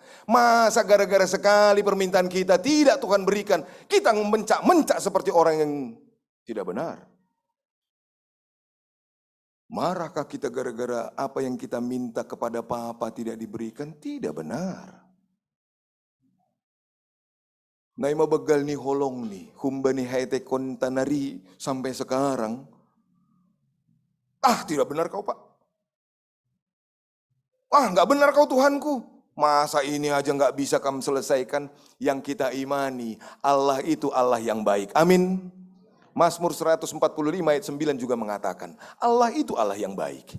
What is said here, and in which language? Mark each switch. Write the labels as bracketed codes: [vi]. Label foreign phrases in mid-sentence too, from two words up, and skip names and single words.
[id] Masa gara-gara sekali permintaan kita tidak Tuhan berikan, kita mencak-mencak seperti orang yang tidak benar. Marahkah kita gara-gara apa yang kita minta kepada Papa tidak diberikan? Tidak benar. [bbc] Nai mabagal ni holong ni, humba ni haite kontanari [id] sampai sekarang. Tidak benar kau Pak. Nggak benar kau Tuhanku. Masa ini aja nggak bisa kamu selesaikan. Yang kita imani, Allah itu Allah yang baik. Amin. Mazmur 145 ayat 9 juga mengatakan, Allah itu Allah yang baik.